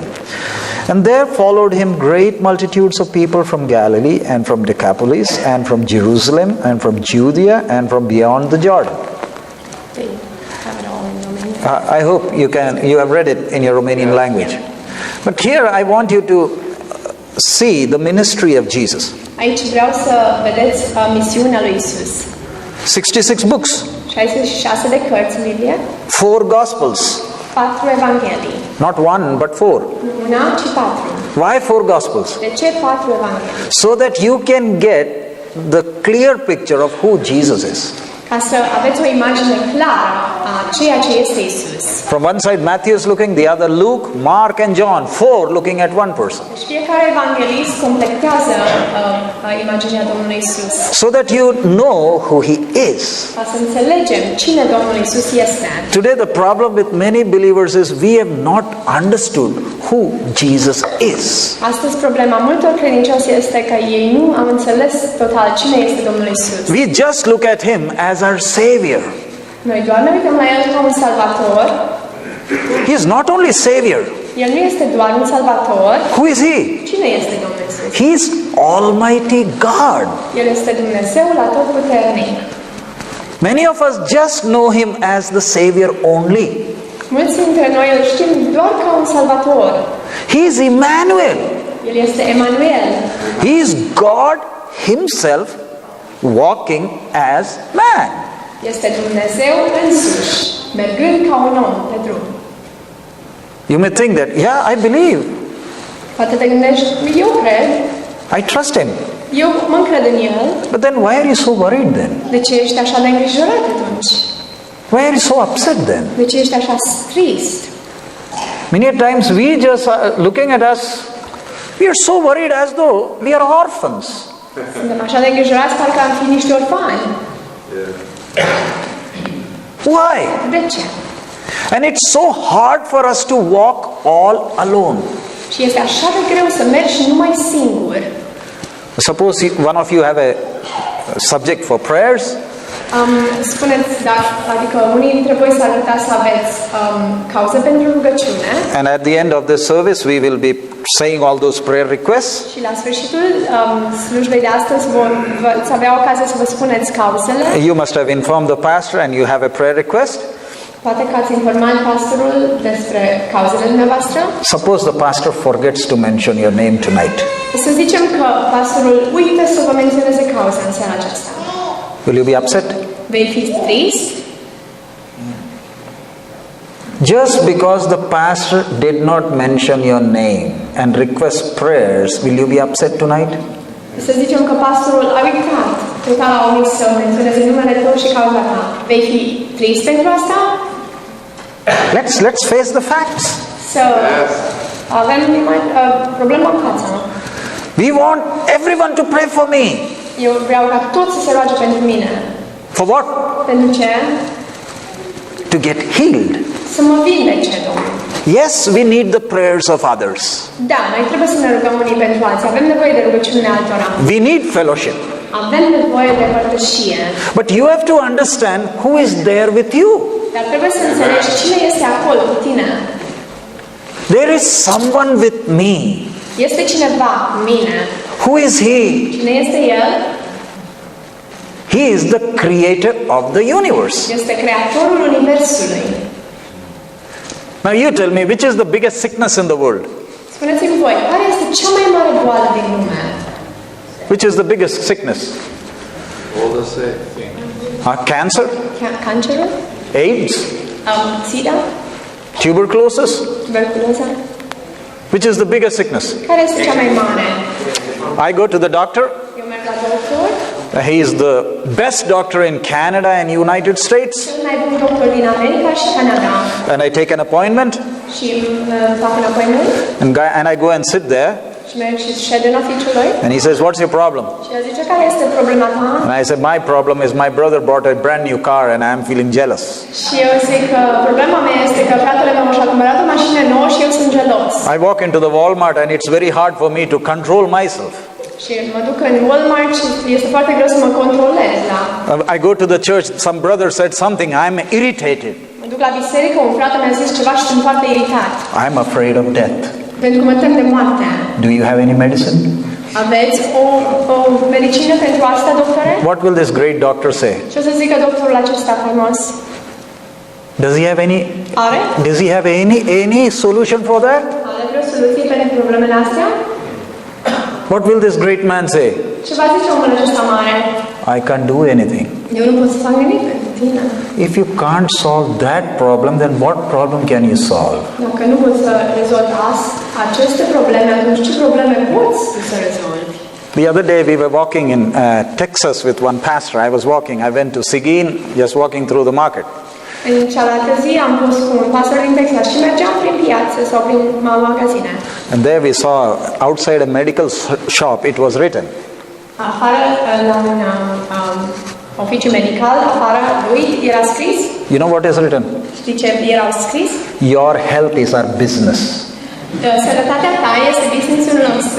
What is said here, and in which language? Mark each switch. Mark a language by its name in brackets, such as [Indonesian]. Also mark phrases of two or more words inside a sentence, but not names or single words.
[English] And there followed him great multitudes of people from Galilee, and from Decapolis, and from Jerusalem, and from Judea, and from beyond the Jordan. They have it all in Romanian. I hope you have read it in your Romanian language. But here I want you to see the ministry of Jesus. [Romanian] Aici vreau să vedeți misiunea lui Isus. [English] 66 books, [Romanian] 66 de cărți în Biblie, [English] 4 Gospels, [Romanian] 4 evanghelii. [English] not 1 but 4. [Romanian] Nu una, ci 4. [English] Why 4 Gospels? [Romanian] De ce 4 evanghelii? [English] So that you can get the clear picture of who Jesus is. [Romanian] Ca să aveți o imagine clară a ceea ce este Isus. [English] From one side Matthew is looking, the other Luke, Mark and John, 4 looking at one person. [Romanian] Deci fiecare evanghelist completează imaginea Domnului Isus. [English] So that you know who he is. [Romanian] Ca să înțelegem cine Domnul Isus este. [English] Today the problem with many believers is we have not understood who Jesus is. [Romanian] Astăzi problema multor credincioși este că ei nu au înțeles total cine este Domnul Isus. [English] We just look at him as our Savior. [Romanian] Noi doar ne uităm la El ca un salvator. [English] He is not only Savior. [Romanian] El nu este doar un salvator. [English] Who is he? [Romanian] Cine este Domnul Isus? [English] He is Almighty God. [Romanian] El este Dumnezeul atotputernic. [English] Many of us just know him as the Savior only. [Romanian] Mulți dintre noi îl știm doar ca un salvator. [English] He is Emmanuel. [Romanian] El este Emanuel. [English] He is God himself walking as man. [Romanian] Este Dumnezeu însuși, mergând ca un om pe drum. [English] You may think that, yeah, I believe. [Romanian] Poate te gândești, eu cred, [English] I trust him. [Romanian] eu mă încred în El. [English] But then why are you so worried then? [Romanian] De ce ești așa de îngrijorat atunci? [English] Why are you so upset then? [Romanian] De ce ești așa trist? [English] Many times we just looking at us, we are so worried as though we are orphans. [Romanian] Suntem așa de îngrijorați parcă am fi niște orfani. [English] Why? [Romanian] De ce? [English] And it's so hard for us to walk all alone. [Romanian] Și este așa de greu să mergi numai singur. [English] Suppose one of you have a subject for prayers. [Romanian] Spuneți, adică unii dintre voi s-ar putea să aveți cauze pentru rugăciune. [English] And at the end of this service we will be saying all those prayer requests. [Romanian] Și la sfârșitul slujbei de astăzi veți avea ocazia să vă spuneți cauzele. [English] You must have informed the pastor and you have a prayer request. [Romanian] Poate că ați informat pastorul despre cauzele dumneavoastră. [English] Suppose the pastor forgets to mention your name tonight. [Romanian] Să zicem că pastorul uită să vă menționeze cauza în seara aceasta. [English] Will you be upset? [Romanian] Vei fi trist? [English] Just because the pastor did not mention your name and request prayers, will you be upset tonight? [Romanian] Să zicem că pastorul a uitat, total a omis să menționeze numele tău și cauza ta. Vei fi trist pentru asta? [English] Let's face the facts. [Romanian] Să avem problema în față. [English] We want everyone to pray for me. [Romanian] Eu vreau ca toți să se roage pentru mine. [English] For what? [Romanian] Pentru ce? [English] To get healed. [Romanian] Să mă vindece, Domnul. [English] Yes, we need the prayers of others. [Romanian] Da, noi trebuie să ne rugăm unii pentru alții. Avem nevoie de rugăciunea altora. [English] We need fellowship. [Romanian] Avem nevoie de părtășie. [English] But you have to understand who is there with you. [Romanian] Dar trebuie să înțelegi cine este acolo cu tine. [English] There is someone with me. [Romanian] Este cineva cu mine. [English] Who is he? [Romanian] Cine este El? [English] He is the creator of the universe. [Romanian] Este creatorul universului. [English] Now you tell me, which is the biggest sickness in the world? [Romanian] Spuneți-mi voi, care este cea mai mare boală din lume? [English] Which is the biggest sickness? All the same thing. Cancer? [Romanian] Cancerul? [English] AIDS? [Romanian] SIDA? [English] Tuberculosis? [Romanian] Tuberculoza? [English] Which is the biggest sickness? [Romanian] Care este cea mai mare? [English] I go to the doctor. [Romanian] Eu merg la doctor. [English] He is the best doctor in Canada and United States. [Romanian] Cel mai bun doctor din America și Canada. [English] And I take an appointment. [Romanian] Și fac un appointment. [English] And I go and sit there. [Romanian] Și merg și șede în oficiului. [English] And he says, what's your problem? [Romanian] Și el zice, care este problema ta? [English] And I said, my problem is my brother bought a brand new car and I'm feeling jealous. [Romanian] Și eu zic că problema mea este că fratele meu și-a cumpărat o mașină nouă și eu sunt gelos. [English] I walk into the Walmart and it's very hard for me to control myself. [Romanian] Și mă duc în Walmart și este foarte greu să mă controlez. Da? [English] I go to the church, some brother said something, I'm irritated. [Romanian] Mă duc la biserică, un frate mi-a zis ceva și sunt foarte iritat. [English] I'm afraid of death. [Romanian] Pentru că mă tem de moarte. [English] Do you have any medicine? [Romanian] Aveți o medicină pentru asta, doctore? [English] What will this great doctor say? [Romanian] Ce o să zică doctorul acesta frumos? [English] Does he have any solution for that? [Romanian] Are vreo soluție pentru problemele astea? [English] What will this great man say? [Romanian] Ce va zice omul acesta mare? [English] I can't do anything. [Romanian] Eu nu pot să fac nimic pentru tine. [English] If you can't solve that problem, then what problem can you solve? [Romanian] Dacă nu poți să rezolvi aceste probleme, atunci ce probleme poți să rezolvi? [English] The other day we were walking in Texas with one pastor. I went to Seguin, just walking through the market. [Romanian] În cealaltă zi am fost cu un pastor din Texas și mergeam prin piață sau prin magazine. [English] And there we saw outside a medical shop, it was written. [Romanian] Afară, la un oficiu medical, afară lui era scris. [English] You know what is written? [Romanian] Știi ce era scris? [English] Your health is our business. [Romanian] Sănătatea ta este businessul nostru.